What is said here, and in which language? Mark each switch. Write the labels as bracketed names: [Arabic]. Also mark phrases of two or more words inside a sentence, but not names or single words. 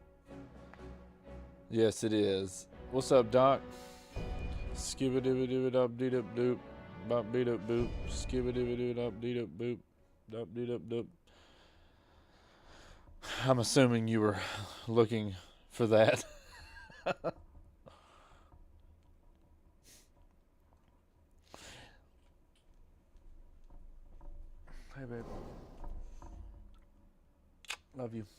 [English] Yes, it is. What's up, Doc? Skibba-dibba-dibba-dop-dee-dip-doop. Bop-dee-dip-boop. Skibba-dibba-dibba-dop-dee-dip-boop. Dop-dee-dip-doop. I'm assuming you were looking for that. Hey, babe. Love you.